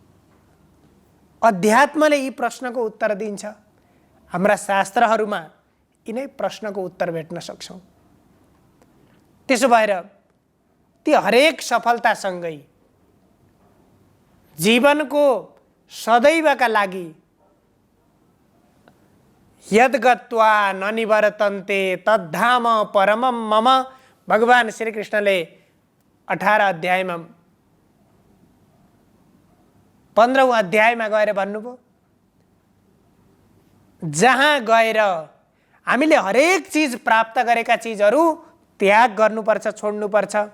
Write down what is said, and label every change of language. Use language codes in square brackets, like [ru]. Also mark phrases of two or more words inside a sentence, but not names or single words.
[ne] अध्यात्मले यी प्रश्नको उत्तर दिन्छ। हाम्रा शास्त्रहरूमा यिनै प्रश्नको उत्तर भेट्न सक्छौँ। त्यसो भएर ती हरेक सफलतासँगै जीवनको सदैवका लागि [sa] यद गत्वा न निवर्तन्ते तद्धाम परमम मम, [ne] भगवान श्री कृष्णले 18 अध्यायमा 15औं अध्यायमा गएर भन्नुभयो, जहाँ गएर हामीले हरेक चिज प्राप्त गरेका चिजहरू त्याग गर्नुपर्छ, छोड्नुपर्छ।